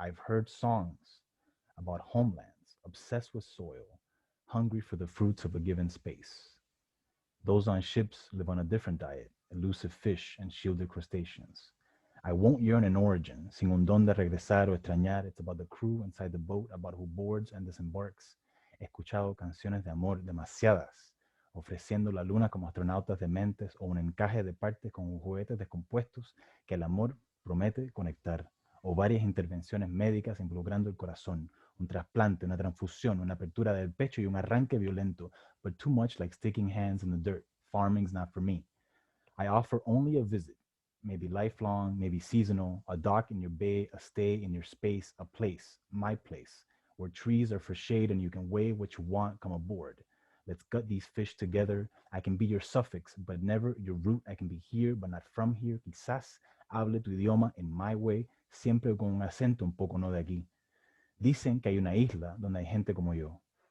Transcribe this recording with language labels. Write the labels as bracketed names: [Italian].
[English] I've heard songs about homelands, obsessed with soil, hungry for the fruits of a given space. Those on ships live on a different diet, elusive fish and shielded crustaceans. I won't yearn an origin, [Spanish] sin un don de regresar o extrañar. [English] It's about the crew inside the boat, about who boards and disembarks. [Spanish] He escuchado canciones de amor demasiadas, ofreciendo la luna como astronautas dementes o un encaje de partes con juguetes descompuestos que el amor promete conectar, o varias intervenciones médicas involucrando el corazón, un trasplante, una transfusión, una apertura del pecho y un arranque violento, [English] but too much like sticking hands in the dirt. Farming's not for me. I offer only a visit, maybe lifelong, maybe seasonal, a dock in your bay, a stay in your space, a place, my place, where trees are for shade and you can weigh what you want, come aboard. Let's gut these fish together. I can be your suffix, but never your root. I can be here, but not from here. [Spanish] Quizás hable tu idioma [English] in my way, [Spanish] siempre con un acento un poco no de aquí. Dicen que hay una isla donde hay gente como yo.